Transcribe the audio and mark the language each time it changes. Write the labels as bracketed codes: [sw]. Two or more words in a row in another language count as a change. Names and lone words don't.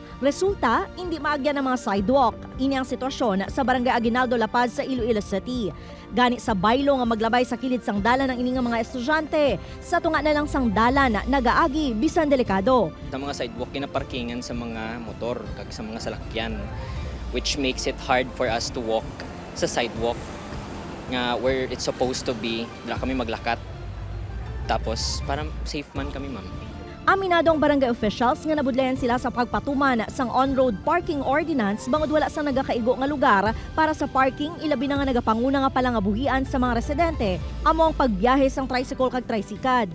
[hil] Resulta, hindi maagyan ang mga sidewalk. Ini ang sitwasyon sa Barangay Aguinaldo La Paz sa Iloilo City. Gani sa baylo nga maglabay sa kilid sang dalan ang ining mga estudyante. Sa tunga na lang sang dalan, nagaagi bisan delikado. Sa mga sidewalk, kinaparkingan sa mga motor kag sa mga salakyan, [en] which makes it hard for us to walk [hil] sa sidewalk nga [en] where it's supposed to be, [hil] dala kami maglakat. Tapos parang safe man kami, ma'am. Aminado ang barangay officials nga nabudlayan sila sa pagpatuman sang [en] on-road parking ordinance [hil] bangod wala sang nagakaigo nga lugar para sa parking, ilabi na nga nagapanguna nga palangabuhian sa mga residente amo ang pagbiyahe sang tricycle kag tricycad.